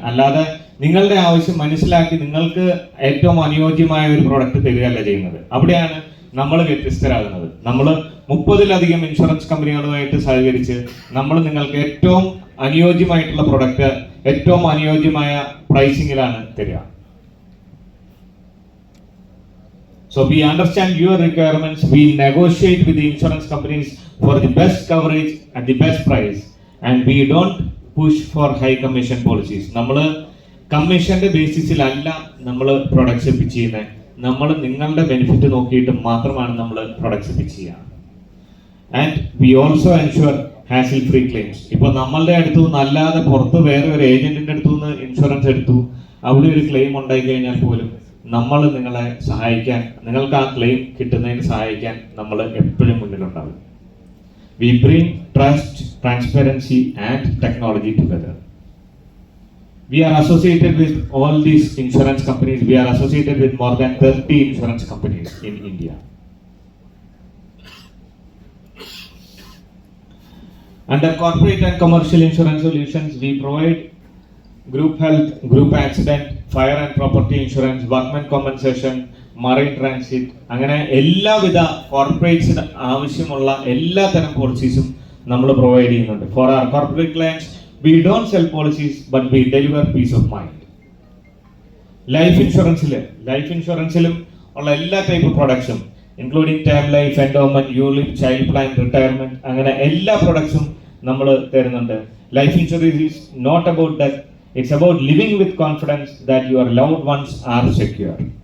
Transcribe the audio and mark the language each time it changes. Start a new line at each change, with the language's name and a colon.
Malayalam: അല്ലാതെ നിങ്ങളുടെ ആവശ്യം മനസ്സിലാക്കി നിങ്ങൾക്ക് ഏറ്റവും അനുയോജ്യമായ ഒരു പ്രൊഡക്റ്റ് തരികയല്ല ചെയ്യുന്നത്. അവിടെയാണ് നമ്മൾ വ്യത്യസ്തരാകുന്നത്. നമ്മൾ 30-ലധികം ഇൻഷുറൻസ് കമ്പനികളുമായിട്ട് സഹകരിച്ച് നമ്മൾ നിങ്ങൾക്ക് ഏറ്റവും അനുയോജ്യമായിട്ടുള്ള പ്രൊഡക്റ്റ് ഏറ്റവും അനുയോജ്യമായ പ്രൈസിങ്ങിലാണ് തരിക.
English: So we understand your requirements. We negotiate with the insurance companies for the best coverage at the best price, and we don't push for high commission policies.
Malayalam: നമ്മൾ കമ്മീഷന്റെ ബേസിസിലല്ല നമ്മൾ പ്രൊഡക്ട്സ് പിച്ച് ചെയ്യുന്നത്. നമ്മൾ നിങ്ങളുടെ ബെനിഫിറ്റ് നോക്കിയിട്ട് മാത്രമാണ് നമ്മൾ പ്രൊഡക്ട്സ് പിച്ച് ചെയ്യുക.
English: And we also ensure hassle free claims.
Malayalam: ഇപ്പോൾ നമ്മളുടെ അടുത്തു നിന്ന് അല്ലാതെ പുറത്ത് വേറെ ഒരു ഏജന്റിന്റെ അടുത്തു നിന്ന് ഇൻഷുറൻസ് എടുത്തു, അവിടെ ഒരു ക്ലെയിം ഉണ്ടായി കഴിഞ്ഞാൽ പോലും നമ്മൾ നിങ്ങളെ സഹായിക്കാൻ, നിങ്ങൾക്ക് ആ ക്ലെയിം കിട്ടുന്നതിന് സഹായിക്കാൻ നമ്മൾ എപ്പോഴും മുന്നിലുണ്ടാവും.
English: We bring trust, transparency and technology together. We are associated with all these insurance companies. We are associated with more than 30 insurance companies in India. Under corporate and commercial insurance solutions, we provide group health, group accident, fire and property insurance, workman compensation, marine transit,
Malayalam: അങ്ങനെ എല്ലാവിധ കോർപ്പറേറ്റ്സിന് ആവശ്യമുള്ള എല്ലാ തരം പോളിസീസും നമ്മൾ provide ചെയ്യുന്നുണ്ട്.
English: For our corporate clients, we don't sell policies, but we deliver peace of mind.
Malayalam: Life ഇൻഷുറൻസിലും ഉള്ള എല്ലാ type പ്രൊഡക്ട്സും including term life, endowment, ULIP, child plan, retirement, അങ്ങനെ എല്ലാ പ്രൊഡക്ട്സും നമ്മൾ തരുന്നുണ്ട്.
English: Life insurance is not about that, it's about living with confidence that your loved ones are secure.